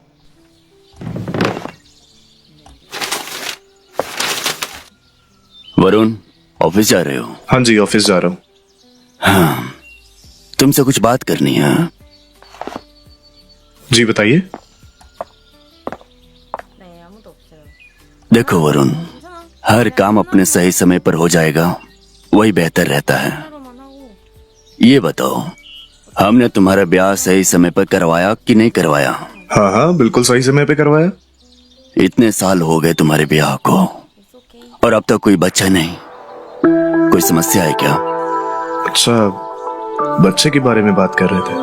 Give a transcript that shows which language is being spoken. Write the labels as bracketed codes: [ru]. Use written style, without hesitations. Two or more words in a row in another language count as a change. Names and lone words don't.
[hi] वरुण, ऑफिस जा रहे हो? हाँ जी, ऑफिस जा रहा हूँ। हाँ, तुमसे कुछ बात करनी है। जी बताइए। [ko] 네 아무도 없어요. [hi] देखो वरुण, [ko] 괜찮아. [hi] हर काम अपने सही समय पर हो जाएगा, वही बेहतर रहता है। [ko] 하루만 하고 [hi] ये बताओ, हमने तुम्हारा ब्याह सही समय पर करवाया कि नहीं करवाया? हाँ हाँ, बिल्कुल सही समय पे करवाया। इतने साल हो गए तुम्हारे ब्याह को [en] it's okay. [hi] और अब तक कोई बच्चा नहीं। कोई समस्या है क्या? अच्छा, बच्चे के बारे में बात कर रहे थे।